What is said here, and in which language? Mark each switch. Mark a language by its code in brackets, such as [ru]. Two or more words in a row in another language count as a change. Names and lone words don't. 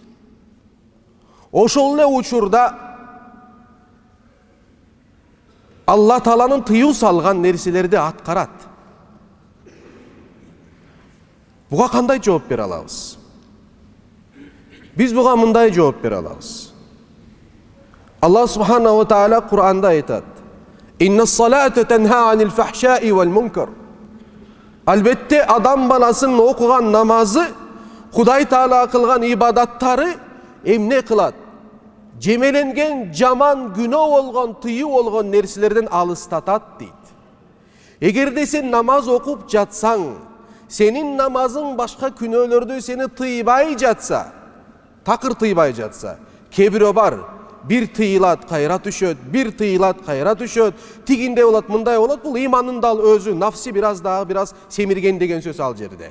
[ky] Ошол эле учурда Алла Тааланын тыюу салган нерселерди аткарат. Буга кандай жооп бере алабыз? Биз буга мындай жооп бере алабыз. Аллах [ar] سبحانه وتعالى [ky] Кур'анда айтат: [ar] «إن الصلاة تنهى عن الفحشاء والمنكر». [ky] Албетте адам баласынын окуган намазы, Кудай Таала кылган ибадаттары эмне кылат? Жемеленген жаман күнөө болгон, тыюу болгон нерселерден алыстатат дейт. Эгерде сен намаз окуп жатсаң, сенин намазың башка күнөөлөрдү сени тыйбай жатса, такыр тыйбай жатса, кээ бирөө бар, бир тыйылат, кайра түшөт, бир тыйылат, кайра түшөт, тигинде болот, мындай болот, бул иманын дал өзү, нафси бираз семирген деген сөз ал жерде.